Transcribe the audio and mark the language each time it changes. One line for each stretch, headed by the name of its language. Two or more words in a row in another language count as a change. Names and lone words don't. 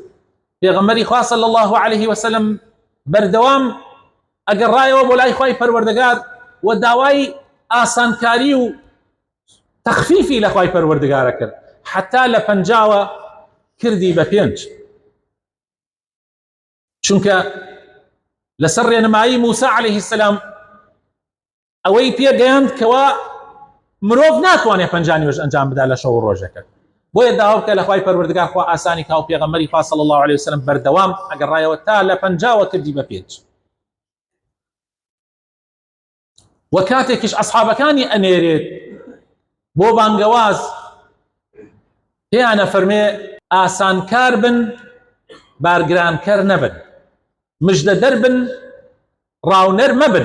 Central Kurdish: پێغەمبەری خوا
Arabic: صلی الله عليه وسلم
Central Kurdish: بەردەوام ئەگەڕایەوە بۆ لای خوای پەروەردگار و داوای ئاسانکاری و تەخفیفی لە خوای پەروەردگارە کرد، حتا لە 50 کردی بە 5. چونکە لەسەر ڕێنمایی موسى
Arabic: عليه السلام
Central Kurdish: ئەوەی پێگەیاند کەوا مرۆڤ ناتوانێت 50 نوێژ ئەنجام بدا لە شەو ڕۆژەکە. بۆیە داوا بکە لە خوای پەروەردگار خوا ئاسانی کا و پێغەمبەری خوا
Arabic: صلی الله عليه وسلم
Central Kurdish: بەردەوام ئەگەڕایەوە تا لە 50 کردی بە 5. و کاتێکیش ئەسحابەکانی ئەنێرێت بۆ بانگەواز، پێیان ئەفەرمێ ئاسانکار بن، بارگرانکەر نەبن، مژدە دەربن، ڕاونەر مەبن.